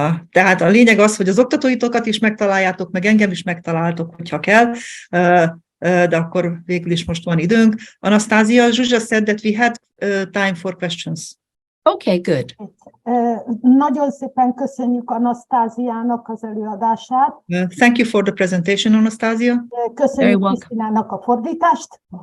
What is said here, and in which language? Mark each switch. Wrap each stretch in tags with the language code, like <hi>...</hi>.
<hu>Tehát a lényeg az, hogy az oktatóitokat is megtaláljátok, meg engem is megtaláltok, hogyha kell, de akkor végül is most van időnk.</hu> <en>Anastazya, Zsuzsa said that we had time for questions. Okay, good.</en> <hu>Nagyon szépen köszönjük Anasztáziának az előadását.</hu> <en>Thank you for the presentation, Anastazya.</en> <hu>Köszönjük Krisztinának a fordítást.</hu>